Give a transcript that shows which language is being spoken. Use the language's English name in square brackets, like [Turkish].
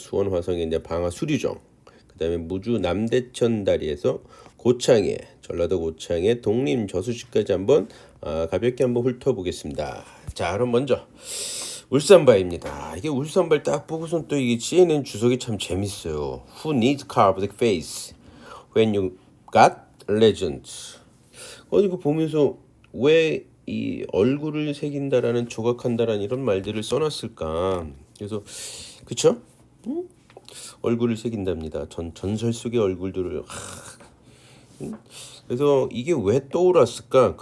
[Korean] 수원 화성의 이제 방화 수류정. 그다음에 무주 남대천 다리에서 고창에 전라도 고창의 독림 저수지까지 한번 가볍게 한번 훑어보겠습니다. 자, 그럼 먼저 울산 바위입니다. 이게 울산 바위 딱 보고선 또 이게 CNN 주석이 참 재밌어요. [English] Who needs carved face when you got legend? [Korean] 이거 보면서 왜 이 얼굴을 새긴다라는 조각한다라는 이런 말들을 써놨을까? 그래서 그쵸? 얼굴을 새긴답니다. 전설 속의 얼굴들을 그래서 이게 왜 떠올랐을까?